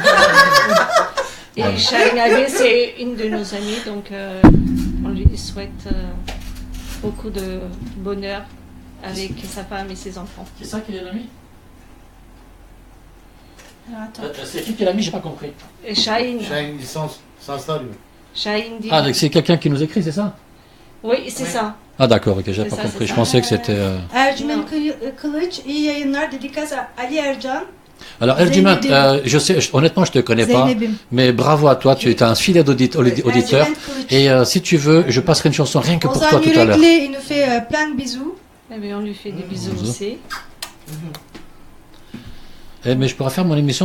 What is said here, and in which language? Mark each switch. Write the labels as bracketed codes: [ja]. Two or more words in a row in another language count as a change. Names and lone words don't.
[fr] Et Shahin Ali, c'est une de nos amies, donc on lui souhaite beaucoup de bonheur avec sa femme et ses enfants. C'est ça qui est l'ami? Alors, attends. C'est qui est l'ami? J'ai pas compris. Et Shahin, J'ai une licence sans stade. Shahin dit. Ah, donc c'est quelqu'un qui nous écrit, c'est ça? Oui, c'est ça. Ah, d'accord, ok, j'avais C'est pas ça, compris. c'est Je ça. pensais que c'était. [tr] Ercümen Kılıç iyi yayınlar. [fr] Dédicace à Ali Ercan. Alors, Ercüment, [tr] Zeynep'im. [fr] je sais, honnêtement, je te connais pas, [tr] Zeynep'im. [fr] mais bravo à toi, tu es un fidèle auditeur. Ercüment Kılıç. Et si tu veux, je passerai une chanson rien que pour toi Ozan tout à l'heure. Yürekli, il nous fait plein de bisous. Eh bien, on lui fait des bisous Bisous. aussi. Eh, mais je pourrais faire mon émission